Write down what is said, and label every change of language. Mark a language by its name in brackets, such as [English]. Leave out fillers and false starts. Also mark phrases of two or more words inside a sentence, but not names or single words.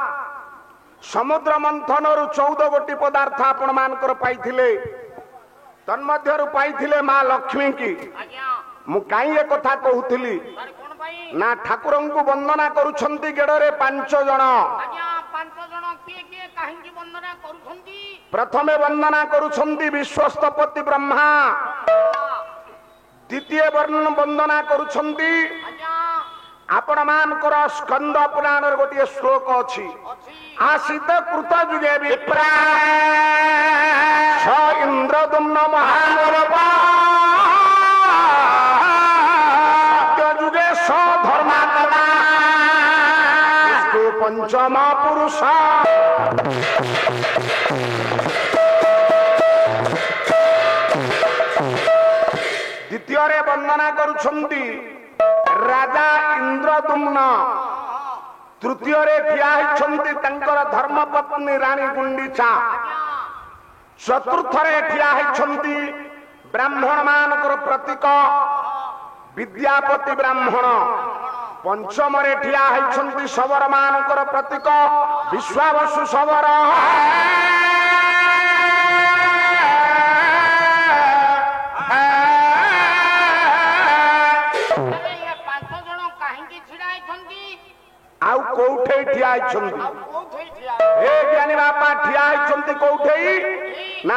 [Odia] ସମୁଦ୍ର ମନ୍ଥନରୁ 14 ଗୋଟି ପଦାର୍ଥ ଆପଣ ମାନଙ୍କର ପାଇଥିଲେ। ତନ୍ମଧ୍ୟରୁ ପାଇଥିଲେ ମା ଲକ୍ଷ୍ମୀ କି। ମୁଁ କାଇଁ ଏ କଥା କହୁଥିଲି ନା ଠାକୁରଙ୍କୁ ବନ୍ଦନା କରୁଛନ୍ତି ଗେଡରେ 5 ଜଣ। ପ୍ରଥମେ ବନ୍ଦନା କରୁଛନ୍ତି ବିଶ୍ୱସ୍ତପତି ବ୍ରହ୍ମା। ଦ୍ୱିତୀୟ ବନ୍ଦନା କରୁଛନ୍ତି ଆପଣ ମାନଙ୍କର ସ୍କନ୍ଦ ପୁରାଣର ଗୋଟିଏ ଶ୍ଲୋକ ଅଛି [Sanskrit] आसित कृत जुगे विप्रा इंद्रदुम्न महानरपा जुगे धर्मात्मा [Odia] ପଞ୍ଚମ ପୁରୁଷ ଦ୍ୱିତୀୟ ବନ୍ଦନା କରୁଛନ୍ତି ରାଜା ଇନ୍ଦ୍ରଦୁମ୍ନ। ତୃତୀୟ ଠିଆ ଧର୍ମପତ୍ନୀ ରାଣୀ ଗୁଣ୍ଡିଚା। ଚତୁର୍ଥ ଠିଆ ବ୍ରାହ୍ମଣ ମାନଙ୍କର ପ୍ରତୀକ ବିଦ୍ୟାପତି ବ୍ରାହ୍ମଣ। ପଞ୍ଚମ ଠିଆ ଶବର ମାନଙ୍କର ପ୍ରତୀକ ବିଶ୍ୱାବସୁ ଶବର। ଆଉ କୋଠେ ଠିଆ ଜ୍ଞାନୀ ବାପା ଠିଆ କୋଠେ ନା